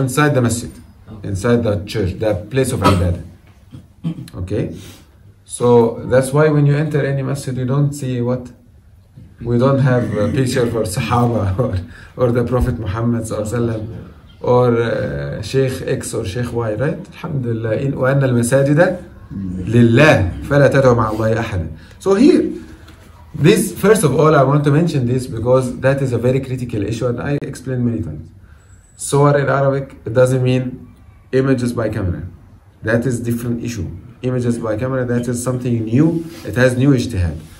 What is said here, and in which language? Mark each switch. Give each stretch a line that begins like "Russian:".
English: Inside the masjid, inside the church, the place of ibadah. Okay, so that's why when you enter any masjid, you don't see what. We don't have a picture for Sahaba or the Prophet Muhammad sallallahu or Sheikh X or Sheikh Y, right? Alhamdulillah.
Arabic: وأن المساجد لله فلا تدعوا مع الله أحدا.
English: So here, this first of all, I want to mention this because that is a very critical issue, and I explained many times. Suwar in Arabic, it doesn't mean images by camera. That is different issue. Images by camera, that is something new. It has new ijtihad.